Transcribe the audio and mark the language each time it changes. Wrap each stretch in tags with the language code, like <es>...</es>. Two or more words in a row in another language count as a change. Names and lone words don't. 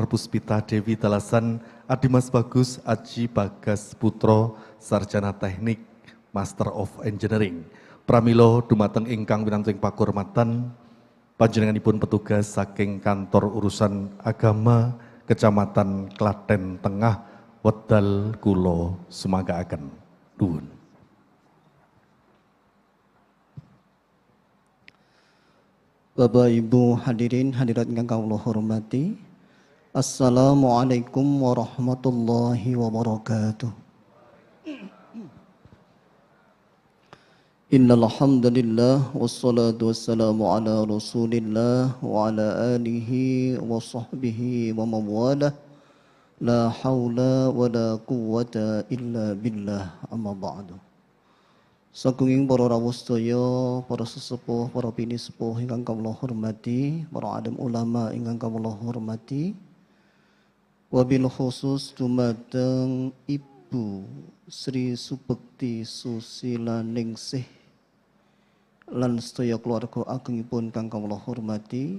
<jv>Puspita Dewi Dalasan Adimas Bagus Aji Bagas Putra Sarjana Teknik</jv> <en>Master of Engineering</en> <jv>pramila dumateng ingkang winantuing pakurmatan panjenenganipun petugas saking kantor urusan agama Kecamatan Klaten Tengah wedal kula sumanggaken nuwun. Bapak Ibu hadirin hadirat ingkang kula hormati,</jv> <ar>السلام عليكم ورحمة الله وبركاته. إن الحمد لله والصلاة والسلام على رسول الله وعلى آله وصحبه ومن والاه. لا حول ولا قوة إلا بالله أما بعد.</ar> <jv>Sagunging para rawuh sedaya, para sesepuh, para bini sepuh ingkang kawula hormati, para alim ulama ingkang kawula hormati.</jv> <ar>وبالخصوص</ar> <jv>dumateng Ibu Sri Subekti Susila Ningsih lan sedaya keluarga agungipun kang kawula hormati.</jv>